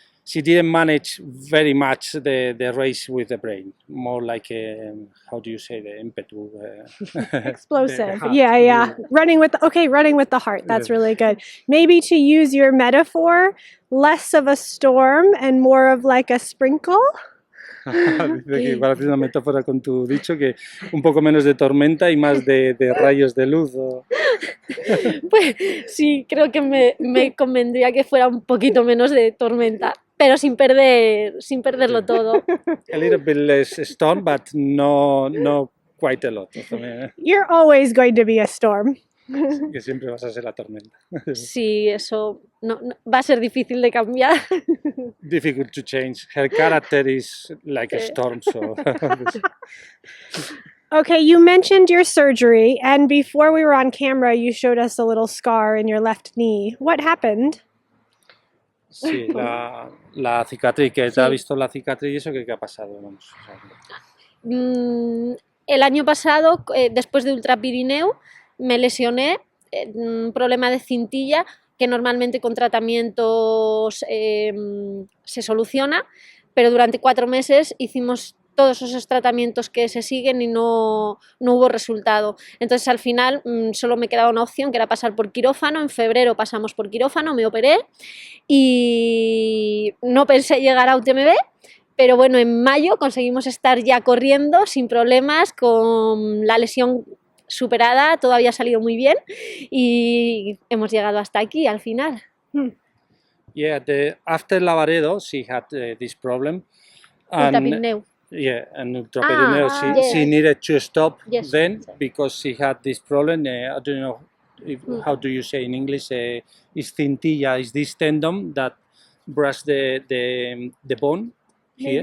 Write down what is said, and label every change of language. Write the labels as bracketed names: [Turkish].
[English] she didn't manage very much the race with the brain, more like how do you say, the impetu, Explosive. heart. Yeah. Running with the heart. That's Yeah. really good. Maybe to use your metaphor, less of a storm and more of like a sprinkle. [Spanish] Dice que para hacer una metáfora con tu dicho, que un poco menos de tormenta y más de rayos de luz. Pues sí, creo que me convendría que fuera un poquito menos de tormenta, pero sin perderlo todo. [English] A little bit less storm, but no quite a lot. [Spanish] También, [English] You're always going to be a storm. [Spanish] que siempre vas a ser la tormenta. Sí, eso no, va a ser difícil de cambiar. [English] Difficult to change. Her character is like a storm, so. Okay, you mentioned your surgery, and before we were on camera, you showed us a little scar in your left knee. What happened? [Spanish] Sí, la cicatriz, que te ha visto la cicatriz y eso, ¿qué ha pasado? Vamos, o sea, El año pasado, después de Ultra Pirineu, me lesioné, un problema de cintilla que normalmente con tratamientos se soluciona, pero durante 4 meses hicimos todos esos tratamientos que se siguen y no hubo resultado. Entonces al final solo me quedaba una opción, que era pasar por quirófano. En febrero pasamos por quirófano, me operé y no pensé llegar a UTMB, pero bueno, en mayo conseguimos estar ya corriendo sin problemas, con la lesión superada, todo había salido muy bien y hemos llegado hasta aquí al final. [English] Yeah, after Lavaredo, she had this problem. Ultra Pirineu. Yeah, and Ultra Pirineu, she yes. needed to stop Yes. then because she had this problem. I don't know how do you say in English. Is cintilla, is this tendon that brush the bone here?